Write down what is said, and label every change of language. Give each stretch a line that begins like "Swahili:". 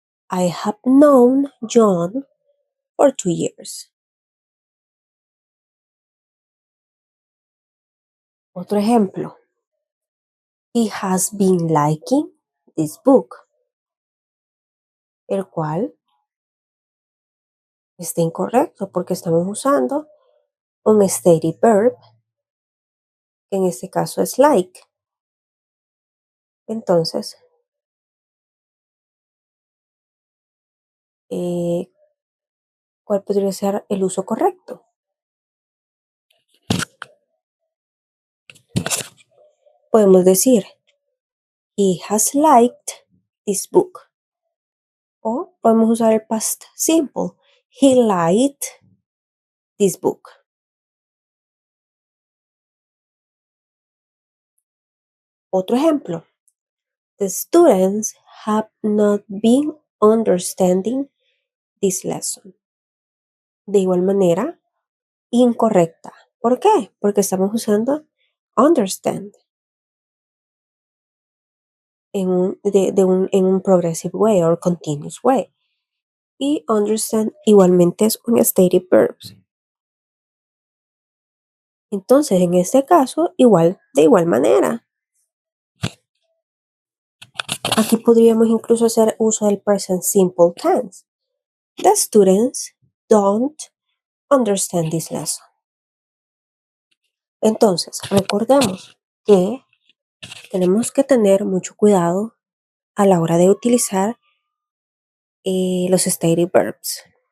English: I have known John for 2 years.
Spanish: Otro ejemplo.
English: He has been liking this book.
Spanish: El cual está incorrecto porque estamos usando un stative verb, que en este caso es like. Entonces, ¿cuál podría ser el uso correcto? Podemos decir,
English: he has liked this book.
Spanish: O podemos usar el
English: past simple, he liked this book.
Spanish: Otro ejemplo,
English: the students have not been understanding this lesson.
Spanish: De igual manera, incorrecta. ¿Por qué? Porque estamos usando understand en un
English: progressive way or continuous way.
Spanish: Y understand igualmente es un stative verb. Entonces, en este caso, de igual manera. Aquí podríamos incluso hacer uso del present simple tense.
English: The students don't understand this lesson.
Spanish: Entonces, recordemos que tenemos que tener mucho cuidado a la hora de utilizar los stative verbs.